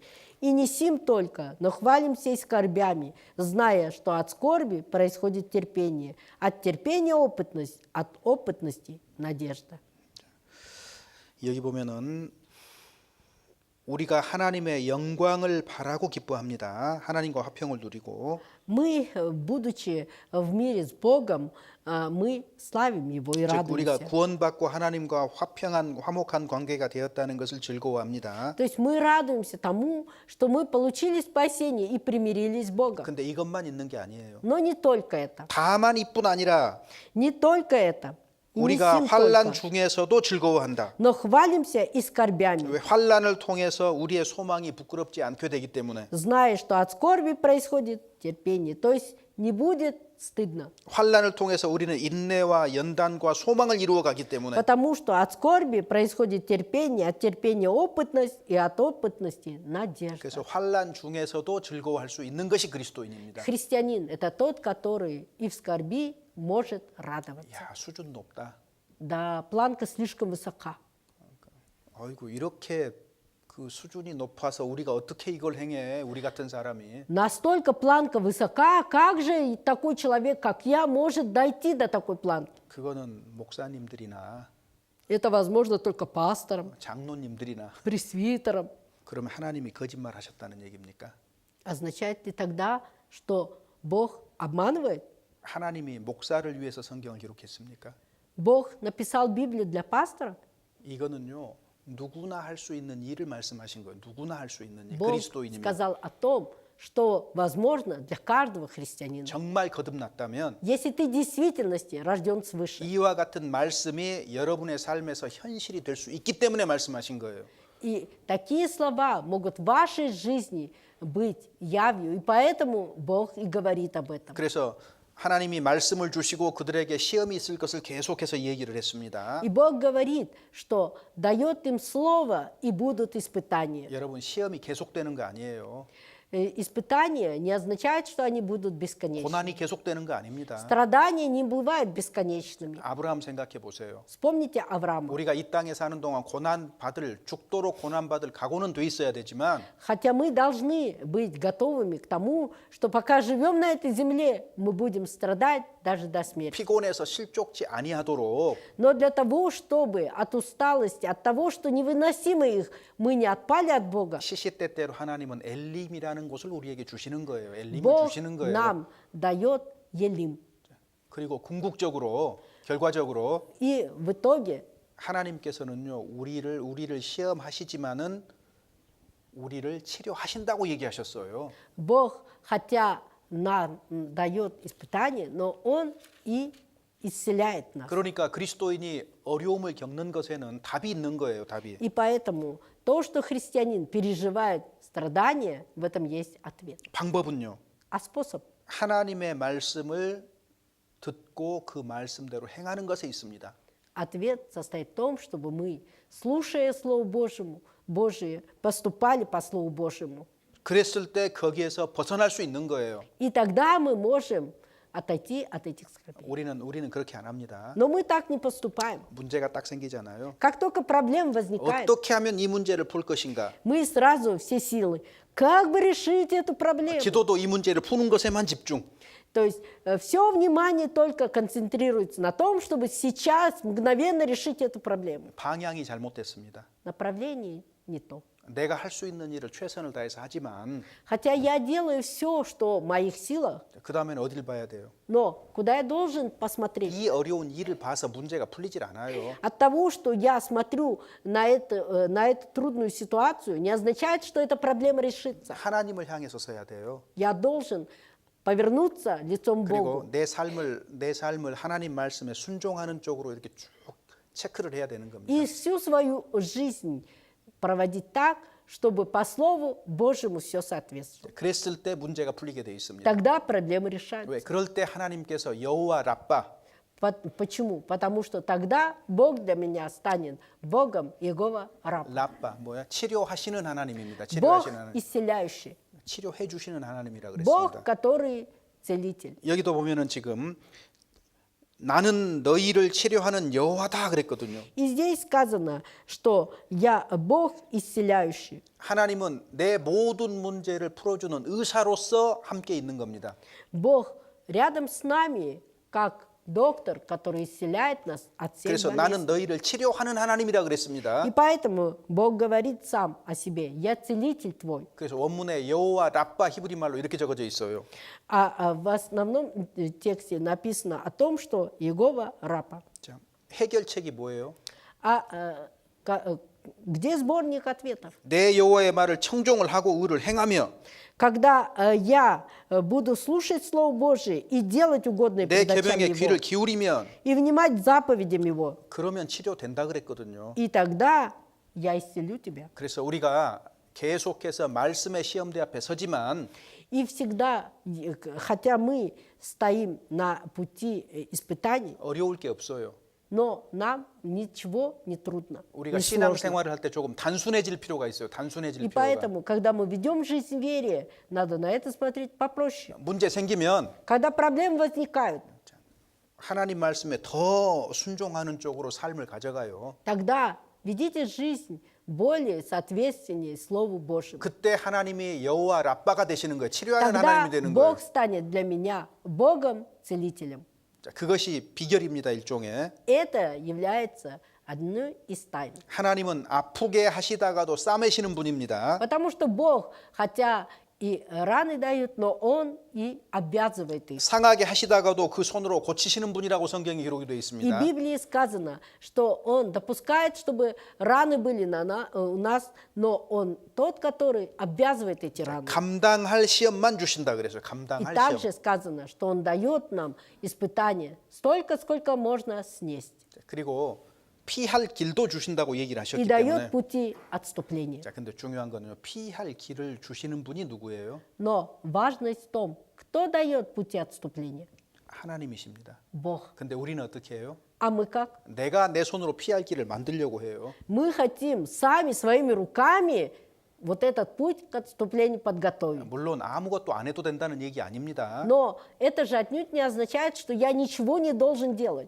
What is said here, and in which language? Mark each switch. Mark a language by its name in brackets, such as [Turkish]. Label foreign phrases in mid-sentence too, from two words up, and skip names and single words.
[Russian] И не сим только, но хвалимся и скорбями, зная, что от скорби происходит терпение, от терпения опытность, от опытности надежда». [Korean] 여기 보면은 우리가 하나님의 영광을 바라고 기뻐합니다. 하나님과 화평을 누리고 [Russian] Мы, будучи в мире с Богом, мы славим Его и [Korean] 즉 우리가 [Russian] радуемся. [Korean] 구원받고 하나님과 화목한 관계가 되었다는 것을 즐거워합니다. [Russian] То есть мы радуемся тому, что мы получили спасение и примирились с Богом. [Korean] 근데 이것만 있는 게 아니에요. [Russian] Но не только это. [Korean] 다만 이뿐 아니라 [Russian] Не только это. И не [Korean] 우리가 [Russian] сим [Korean] 환난 [Russian] только. [Korean] 중에서도 즐거워한다. [Russian] Но хвалимся и скорбями, [Korean] 왜 환난을 통해서 우리의 소망이 부끄럽지 않게 되기 때문에 [Russian] зная, что от скорби происходит терпение. То есть не будет стыдно. [Korean] 환난을 통해서 우리는 인내와 연단과 소망을 이루어 가기 때문에 [Russian] Потому что от скорби происходит терпение, от терпения опытность и от опытности надежда. [Korean] 그래서 환난 중에서도 즐거워할 수 있는 것이 그리스도인입니다. [Russian] Христианин – это тот, который и в скорби может радоваться. [Korean] 야, 수준 높다. [Russian] Да, планка слишком высока. [Korean] 아이고 이렇게 그 수준이 높아서 우리가 어떻게 이걸 행해? 우리 같은 사람이. [Russian] Настолько планка высока, как же такой человек, как я, может дойти до такой планки? [Korean] 그거는 목사님들이나 [Russian] Это возможно только пасторам, [Korean] 장로님들이나 [Russian] пресвитерам. [Korean] 그러면 하나님이 거짓말 하셨다는 얘기입니까? [Russian] Означает ли тогда, что Бог обманывает? [Korean] 하나님이 목사를 위해서 성경을 기록했습니까? [Russian] Бог написал Библию для пастора? [Korean] 이거는요. 누구나 할 수 있는 일을 말씀하신 거예요. 누구나 할 수 있는 일. [Russian] Бог [Korean] 그리스도인이면 [Russian] сказал о том, что возможно для каждого христианина. [Korean] 정말 거듭났다면 [Russian] Если ты в действительности рожден свыше, [Korean] 이와 같은 말씀이 여러분의 삶에서 현실이 될 수 있기 때문에 말씀하신 거예요. [Russian] и такие слова могут в вашей жизни быть явью, и поэтому Бог и говорит об этом. [Korean] 그래서 하나님이 말씀을 주시고 그들에게 시험이 있을 것을 계속해서 얘기를 했습니다. [Russian] И Бог говорит, что дает им слово, и будут испытания. [Korean] 여러분 시험이 계속되는 거 아니에요. [Russian] испытания не означает, что они будут бесконечны. [Korean] 고난이 계속되는 거 아닙니다. [Russian] Страдания не бывают бесконечными. [Korean] 아브라함 생각해 보세요. [Russian] Вспомните Авраама. [Korean] 우리가 이 땅에 사는 동안 죽도록 고난 받을 각오는 돼 있어야 되지만 [Russian] Хотя мы должны быть готовыми к тому, что пока живем на этой земле, мы будем страдать даже до смерти. [Korean] 피곤해서 실족지 아니하도록 [Russian] Но для того, чтобы от усталости, от того, что невыносимо их, мы не отпали от Бога, [Korean] 시시때때로 하나님은 엘림이라는 곳을 우리에게 주시는 거예요. 엘림을 [Russian] Бог [Korean] 주시는 거예요. [Russian] нам дает Елим. [Korean] 그리고 궁극적으로 결과적으로 [Russian] И в итоге [Korean] 하나님께서는요 우리를 시험하시지만은 우리를 치료하신다고 얘기하셨어요. [Russian] Бог, хотя нам дает испытания, но Он и исцеляет нас. [Korean] 그러니까 그리스도인이 어려움을 겪는 것에는 답이 있는 거예요. 답이. [Russian] И поэтому то, что христианин переживает страдания, в этом есть ответ. [Korean] 방법은요. [Russian] А способ? [Korean] 하나님의 말씀을 듣고 그 말씀대로 행하는 것에 있습니다. [Russian] Ответ состоит в том, чтобы мы, слушая Слово Божие, поступали по Слову Божьему. [Korean] 그랬을 때 거기에서 벗어날 수 있는 거예요. [Russian] И тогда мы можем отойти от этих скорбей. [Korean] 우리는 그렇게 안 합니다. [Russian] Но мы так не поступаем. [Korean] 문제가 딱 생기잖아요. [Russian] Как только проблема возникает, [Korean] 어떻게 하면 이 문제를 풀 것인가? [Russian] мы сразу все силы. Как бы решить эту проблему? [Korean] 기도도 이 문제를 푸는 것에만 집중. [Russian] То есть все внимание только концентрируется на том, чтобы сейчас мгновенно решить эту проблему. [Korean] 방향이 잘못됐습니다. [Russian] Направление не то. [Korean] 내가 할 수 있는 일을 최선을 다해서 하지만 [Russian] Хотя я делаю все, что в моих силах, [Korean] 그 다음에는 어딜 봐야 돼요? [Russian] но куда я должен посмотреть? [Korean] 이 어려운 일을 봐서 문제가 풀리질 않아요. [Russian] От того, что я смотрю на эту трудную ситуацию, не означает, что эта проблема решится. [Korean] 하나님을 향해서 서야 돼요. [Russian] Я должен повернуться лицом к [Korean] 그리고 [Russian] Богу. [Korean] 내 삶을 하나님 말씀에 순종하는 쪽으로 이렇게 쭉 체크를 해야 되는 겁니다. [Russian] И всю свою жизнь проводить так, чтобы по Слову Божьему все соответствовало. [Korean] 그랬을 때 문제가 풀리게 돼 있습니다. [Russian] Тогда проблемы решаются. [Korean] 왜? 그럴 때 하나님께서 여호와 랍바 [Russian] Почему? Потому что тогда Бог для меня станет Богом Иегова Раб. [Korean] 랍바 뭐야? 치료하시는 하나님입니다. [Russian] Бог [Korean] 치료하시는 하나님. [Russian] исцеляющий. [Korean] 치료해 주시는 하나님이라 [Russian] Бог, [Korean] 그랬습니다. [Russian] который целитель. [Korean] 여기도 보면은 지금 나는 너희를 치료하는 여호와다 그랬거든요. [Russian] И здесь сказано, что я Бог исцеляющий. [Korean] 하나님은 내 모든 문제를 풀어주는 의사로서 함께 있는 겁니다. [Russian] Бог рядом с нами, как доктор, который исцеляет нас от всех [Korean] 그래서 [Russian] болезней. [Korean] 나는 너희를 치료하는 하나님이라 그랬습니다. [Russian] И поэтому Бог говорит сам о себе: «Я целитель твой». [Korean] 그래서 원문에 여호와 랍바 히브리 말로 이렇게 적어져 있어요. [Russian] А в основном тексте написано о том, что Иегова Рапа. [Korean] 자, 해결책이 뭐예요? [Russian] Где сборник ответов? [Korean] 내 여호와의 말을 청종을 하고 의를 행하며 [Russian] Когда я буду слушать Слово Божие и делать угодное [Korean] 내 [Russian] перед очами [Korean] 계명에 귀를 [Russian] Его, [Korean] 기울이면 [Russian] и внимать заповедям Его, [Korean] 그러면 치료된다 그랬거든요. [Russian] и тогда я исцелю тебя. [Korean] 그래서 우리가 계속해서 말씀의 시험대 앞에 서지만 [Russian] И всегда, хотя мы стоим на пути испытаний, [Korean] 어려울 게 없어요. [Russian] но нам ничего не трудно, [Korean] 우리가 [Russian] не сложно. [Korean] 신앙생활을 할 때 조금 단순해질 필요가 있어요. 단순해질 [Russian] И [Korean] 필요가. [Russian] поэтому, когда мы ведем жизнь в вере, надо на это смотреть попроще. [Korean] 문제 생기면 [Russian] Когда проблемы возникают, [Korean] 하나님 말씀에 더 순종하는 쪽으로 삶을 가져가요. [Russian] тогда ведите жизнь более соответственнее Слову Божьему. [Korean] 그때 하나님이 여호와 랍바가 되시는 거예요. 치료하는 [Russian] Тогда [Korean] 하나님이 되는 거예요. [Russian] Бог станет для меня Богом-целителем. [Korean] 자, 그것이 비결입니다. 일종의. [Russian] Это является одной из тайн. [Korean] 하나님은 아프게 하시다가도 싸매시는 분입니다. [Russian] Потому что Бог, хотя и раны дает, но Он и обязывает их. [Korean] 상하게 하시다가도 그 손으로 고치시는 분이라고 성경에 기록이 되어 [Russian] И в [Korean] 있습니다. [Russian] Библии сказано, что Он допускает, чтобы раны были у нас, но Он тот, который обязывает эти раны. [Korean] 감당할 시험만 주신다 그래서 [Russian] И [Korean] 감당할 [Russian] также [Korean] 시험. [Russian] сказано, что Он дает нам испытания столько, сколько можно снесть. [Korean] 그리고 피할 길도 주신다고 얘기를 [Russian] И [Korean] 하셨기 [Russian] дает [Korean] 때문에. [Russian] пути отступления. [Korean] 자, 근데 중요한 거는요. 피할 길을 주시는 분이 누구예요? [Russian] Но важность в том, кто дает пути отступления. [Korean] 하나님이십니다. [Russian] Бог. [Korean] 근데 우리는 어떻게 해요? [Russian] А мы как? [Korean] 내가 내 손으로 피할 길을 만들려고 해요. [Russian] Мы хотим сами своими руками вот этот путь к отступлению подготовить. [Korean] 물론 아무것도 안 해도 된다는 얘기 아닙니다. [Russian] Но это же отнюдь не означает, что я ничего не должен делать.